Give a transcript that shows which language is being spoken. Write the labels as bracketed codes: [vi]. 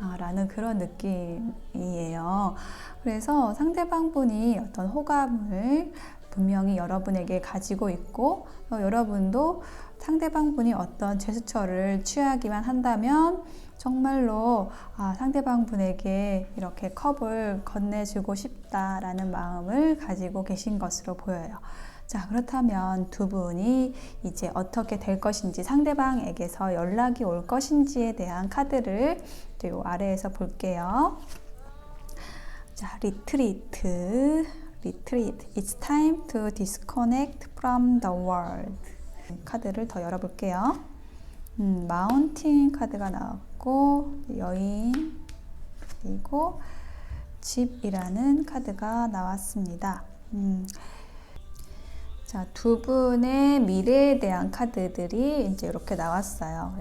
[ko] 라는 그런 느낌이에요. 그래서 상대방 분이 어떤 호감을 분명히 여러분에게 가지고 있고, 여러분도 상대방 분이 어떤 제스처를 취하기만 한다면 정말로 상대방 분에게 이렇게 컵을 건네주고 싶다라는 마음을 가지고 계신 것으로 보여요. 자, 그렇다면 두 분이 이제 어떻게 될 것인지, 상대방에게서 연락이 올 것인지에 대한 카드를 이 아래에서 볼게요. 자, 리트리트. [en] It's time to disconnect from the world. [ko] 카드를 더 열어볼게요. 마운틴 카드가 나왔고, 여인, 그리고 집이라는 카드가 나왔습니다. 자, 두 분의 미래에 대한 카드들이 이제 이렇게 나왔어요.